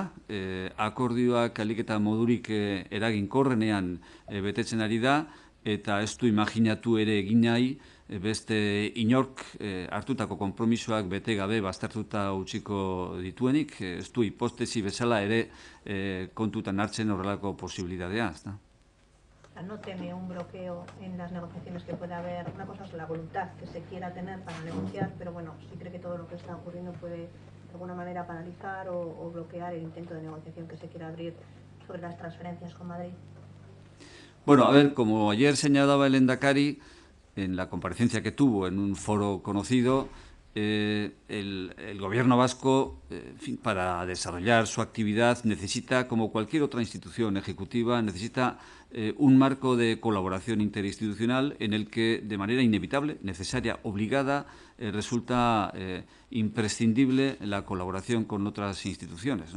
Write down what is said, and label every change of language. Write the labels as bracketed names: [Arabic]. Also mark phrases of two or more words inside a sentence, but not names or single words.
[Basque] Akordioak alik eta modurik eraginkorrenean betetzen ari da eta ez du imaginatu ere egin nahi beste inork hartutako konpromisoak bete gabe baztertuta utziko dituenik, ez du hipotesi bezala ere kontutan hartzen horrelako posibilitatea. [Spanish] No teme un bloqueo en las negociaciones que pueda haber. Una cosa es la voluntad que se quiera tener para negociar, pero bueno, sí cree que todo lo que está ocurriendo puede de alguna manera paralizar o bloquear el intento de negociación que se quiera abrir sobre las transferencias con Madrid. Bueno, a ver, como ayer señalaba el Lehendakari en la comparecencia que tuvo en un foro conocido, el gobierno vasco, en fin, para desarrollar su actividad necesita, como cualquier otra institución ejecutiva, necesita un marco de colaboración interinstitucional en el que, de manera inevitable, necesaria, obligada, resulta imprescindible la colaboración con otras instituciones, ¿no?